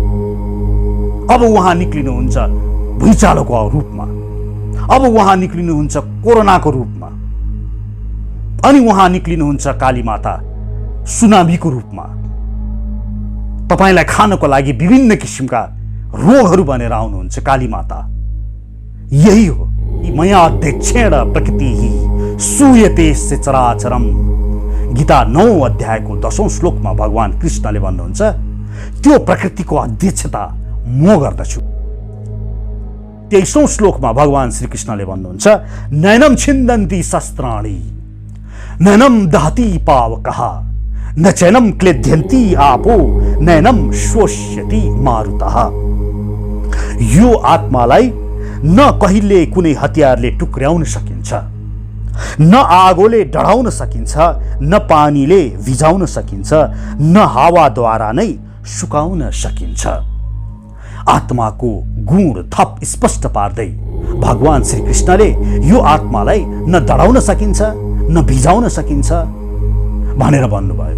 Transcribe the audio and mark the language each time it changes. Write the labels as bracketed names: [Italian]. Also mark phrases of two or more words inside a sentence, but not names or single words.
[Nepali] अब उहाँ निक्लिनुहुन्छ भुइँचालोको रूपमा, अब उहाँ निक्लिनुहुन्छ कोरोनाको रूपमा, अनि उहाँ निक्लिनुहुन्छ काली माता सुनामीको रूपमा। तपाईलाई खानको लागि विभिन्न किसिमका रोगहरू बनेर आउनुहुन्छ काली माता। यही हो [Sanskrit] मया अध्यक्षेण प्रकृति सूयते चराचरम। [Nepali] गीता 9 अध्यायको 10औं श्लोकमा भगवान कृष्णले भन्नुहुन्छ, त्यो प्रकृतिको अध्यक्षता म गर्दछु। 23औं श्लोकमा भगवान श्री कृष्णले भन्नुहुन्छ, [Sanskrit] नैनम छिन्दन्ति शस्त्राणि नैनम दहति पावकः न चैनम क्लेद्यन्ति आपो नैनम शोष्यति मारुतः। [Nepali] यो आत्मालाई न कहिले कुनै हतियारले टुक्र्याउन सकिन्छ, न आगोले डढाउन सकिन्छ, न पानीले भिजाउन सकिन्छ, न हावाद्वारा नै सुकाउन सकिन्छ। आत्माको गुण थप स्पष्ट पार्दै भगवान श्रीकृष्णले यो आत्मालाई न डढाउन सकिन्छ न भिजाउन सकिन्छ भनेर भन्नुभयो।